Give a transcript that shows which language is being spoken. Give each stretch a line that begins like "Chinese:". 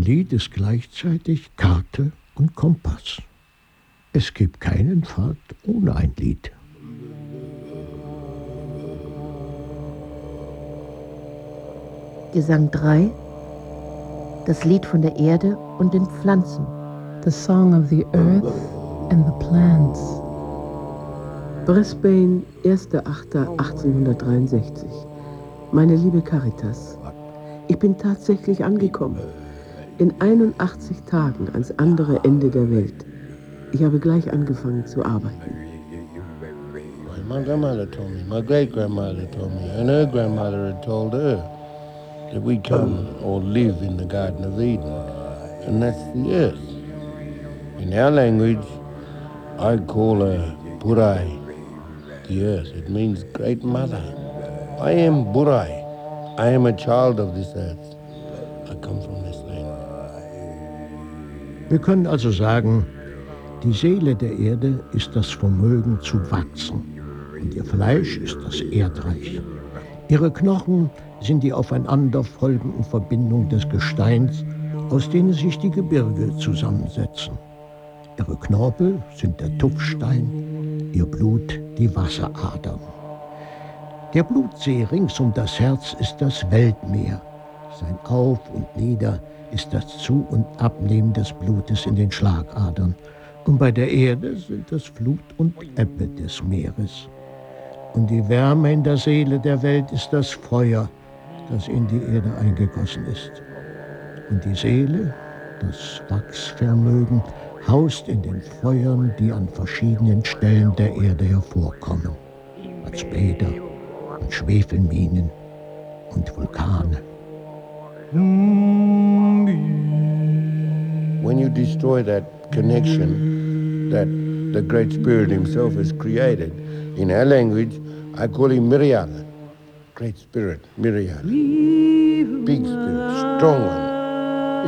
German: Ist gleichzeitig Karte und Kompass. Es gibt keinen Pfad ohne ein Lied. Gesang 3. Das Lied von der Erde und den Pflanzen.
English: The Song of the Earth and the Plants.
German: Brisbane, 1.8.1863. Meine liebe Caritas, ich bin tatsächlich angekommen. In 81 Tagen ans andere Ende der Welt. Ich habe gleich angefangen zu arbeiten.
English: Well, my grandmother told me, my great grandmother told me, and her grandmother had told her that we come or live in the Garden of Eden, and that's the earth. In our language, I call her Burai, the earth. It means great mother. I am Burai. I am a child of this earth. I come from this.
German: Wir können also sagen, die Seele der Erde ist das Vermögen zu wachsen und ihr Fleisch ist das Erdreich. Ihre Knochen sind die aufeinanderfolgenden Verbindungen des Gesteins, aus denen sich die Gebirge zusammensetzen. Ihre Knorpel sind der Tuffstein, ihr Blut die Wasseradern. Der Blutsee rings um das Herz ist das Weltmeer. Sein Auf und Nieder ist das Zu- und Abnehmen des Blutes in den Schlagadern. Und bei der Erde sind das Flut und Ebbe des Meeres. Und die Wärme in der Seele der Welt ist das Feuer, das in die Erde eingegossen ist. Und die Seele, das Wachsvermögen, haust in den Feuern, die an verschiedenen Stellen der Erde hervorkommen. Als Bäder und Schwefelminen und Vulkane.
English: When you destroy that connection that the Great Spirit himself has created, in our language, I call him Myriad. Great Spirit, Myriad. Big Spirit, strong one.